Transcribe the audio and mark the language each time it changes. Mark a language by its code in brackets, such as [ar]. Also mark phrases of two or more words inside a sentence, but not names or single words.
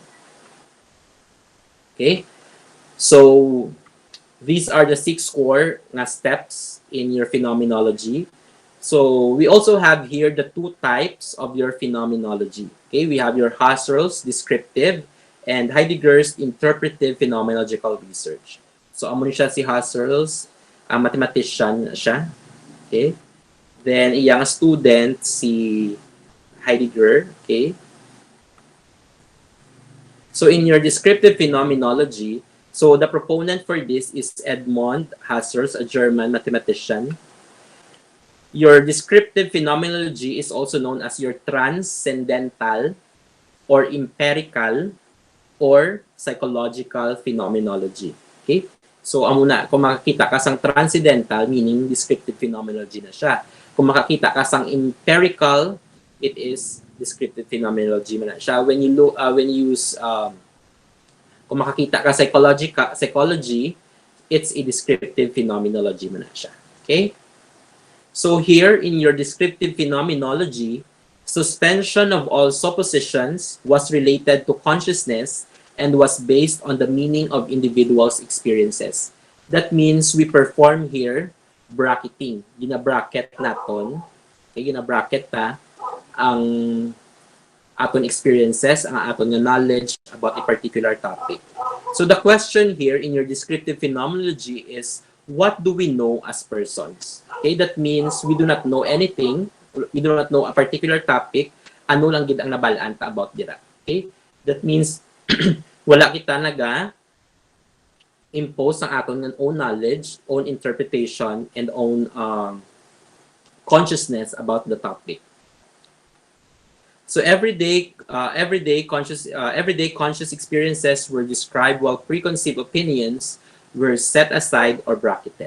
[en] Okay, so these are the 6 core steps in your phenomenology. So we also have here the 2 types of your phenomenology. Okay, we have your Husserl's descriptive and Heidegger's interpretive phenomenological research. [hil] So amo ni siya si Husserl's mathematician siya. [en] Okay. [hil] Then, iyang student, si Heidegger. [en] Okay? So, in your descriptive phenomenology, so the proponent for this is Edmund Husserl, a German mathematician. Your descriptive phenomenology is also known as your transcendental or empirical or psychological phenomenology. Okay? So, [hil] amuna, kung makakita ka sang transcendental, [en] meaning descriptive phenomenology [hil] na siya. Kung makakita ka sang empirical, [en] it is descriptive phenomenology [hil] na siya. [en] When you use, [hil] kung makakita ka psychology, [en] it's a descriptive phenomenology [hil] na siya. [en] Okay? So here, in your descriptive phenomenology, suspension of all suppositions was related to consciousness and was based on the meaning of individuals' experiences. That means we perform here bracketing. [hil] Gina-bracket naton. Okay, gina-bracket ta ang aton experiences, ang aton knowledge [en] about a particular topic. So the question here in your descriptive phenomenology is, what do we know as persons? Okay, that means we do not know anything, we do not know a particular topic, [hil] ano lang gid ang nabalaan ta about dira. Okay? [en] That means [hil] wala kita naga impose ang aton ng [en] own knowledge, own interpretation, and own consciousness about the topic. So everyday conscious experiences were described, while preconceived opinions were set aside or bracketed.